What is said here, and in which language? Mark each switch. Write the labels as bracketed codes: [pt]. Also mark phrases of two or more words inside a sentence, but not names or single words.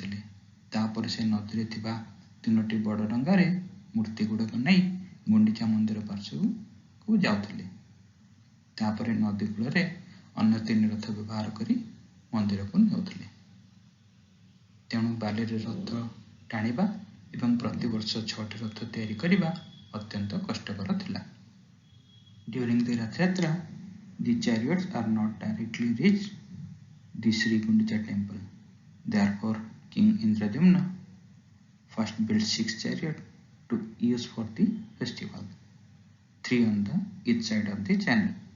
[or] ତାପରେ ସେ ନଦୀରେ ଥିବା ତିନୋଟି ବଡ଼ ଡଙ୍ଗାରେ ମୂର୍ତ୍ତି ଗୁଡ଼ାକ ନେଇ ଗୁଣ୍ଡିଚା ମନ୍ଦିର ପାର୍ଶ୍ୱକୁ ଯାଉଥିଲେ। ତାପରେ ନଦୀ କୂଳରେ ଅନ୍ୟ 3 ରଥ ବ୍ୟବହାର କରି ମନ୍ଦିରକୁ ନେଉଥିଲେ। ତେଣୁ ବାଲିରେ ରଥ ଟାଣିବା ଏବଂ ପ୍ରତିବର୍ଷ 6ଟି ରଥ ତିଆରି କରିବା ଅତ୍ୟନ୍ତ କଷ୍ଟକର ଥିଲା। [en] During the Rath Yatra, the chariots are not directly reached the Sri Gundicha temple. Therefore, King Indradyumna first built 6 chariots to use for the festival, 3 on the each side of the channel.